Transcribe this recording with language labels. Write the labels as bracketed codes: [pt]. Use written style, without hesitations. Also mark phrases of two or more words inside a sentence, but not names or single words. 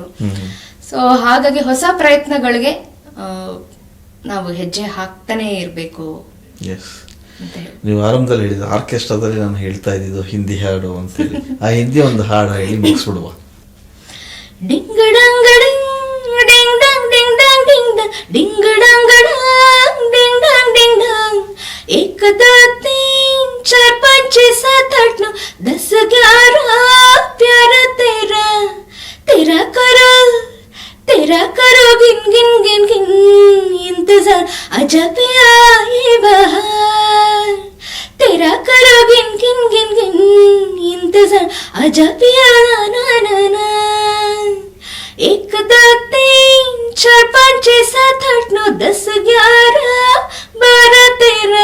[kn] ಸೊ ಹಾಗಾಗಿ ಹೊಸ ಪ್ರಯತ್ನಗಳಿಗೆ ನಾವು ಹೆಜ್ಜೆ ಹಾಕ್ತಾನೆ ಇರ್ಬೇಕು. ಅಂತ ಹೇಳಿ. ನೀವು ಆರಂಭದಲ್ಲಿ ಹೇಳಿದ ಆರ್ಕೆಸ್ಟ್ರಾದಲ್ಲಿ ನಾನು ಹೇಳ್ತಾ ಇದ್ದಿದ್ದು ಹಿಂದಿ ಹಾಡು ಅಂತೇಳಿ, ಆ ಹಿಂದಿ ಒಂದು ಹಾಡು ಹೇಳಿ ಮುಗಿಸ್ಬಿಡುವ. ಡಿಂಗ್ ಡಂಗ್ ಡಿಂಗ್ ಡಿಂಗ್ ಡಂಗ್ ಡಿಂಗ್ ಡಂಗ್ ಡಿಂಗ್ ಡಂಗ್ ಡಿಂಗ್ ಡಂಗ್ ಡಂಗ್ ಡಿಂಗ್ ಡಂಗ್ ಡಿಂಗ್ ಡಂಗ್ [hi] एक दो तीन चार पाँच छः सात आठ नौ 10 11 प्यारा तेरा तेरा करो गिन गिन गिन गिन इंतजार आजा पिया ये बहार तेरा करो गिन गिन गिन गिन इंतजार आजा पिया ना ना ना ना 1 2 3 4 5 6 7 8 9 10 11 12 13.